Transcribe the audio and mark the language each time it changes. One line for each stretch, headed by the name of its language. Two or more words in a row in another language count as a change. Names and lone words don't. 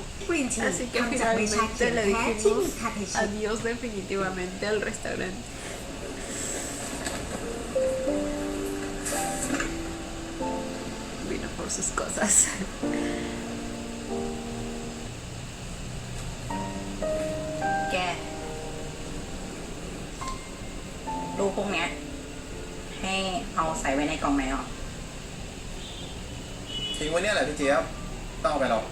English: green tea
Spanish: Así que
Thai: ทำจากใบชาเขี
Spanish: finalmente
Thai: ยว
Spanish: le
Thai: แท้ที่มี
Spanish: dijimos
Thai: คาเทชิน
Spanish: adiós definitivamente al restaurante. Vino por sus cosas.
Thai: แกรูปพวกเนี้ยให้เอาใส่ไว้ในกล่องไหนอ่ะ ทิ้งไว้เนี่ยแหละพี่เจี๊ยบต้องเอาไปหรอก